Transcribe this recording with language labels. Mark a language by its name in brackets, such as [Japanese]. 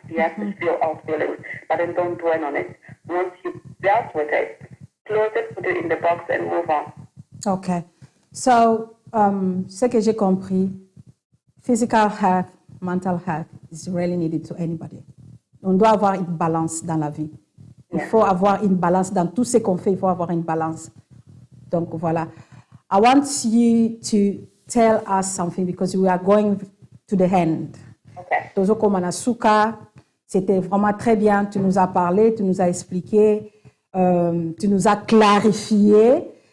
[English] You have to feel all feelings, but then don't dwell on it. Once you've dealt with it, close it, put it in the box, and move on. Okay. So, [French] ce que j'ai compris, [English] physical health, mental health is really needed to anybody. [French] On doit avoir une balance dans la vie. Il faut avoir une balance dans tout ce qu'on fait. Il faut avoir une balance. Donc voilà. [English] I want you to tell us something because we are going to the end. Okay. [French] Tozoko Manasuka, c'était vraiment très bien. Tu nous as parlé, tu nous as expliqué, tu nous as clarifié.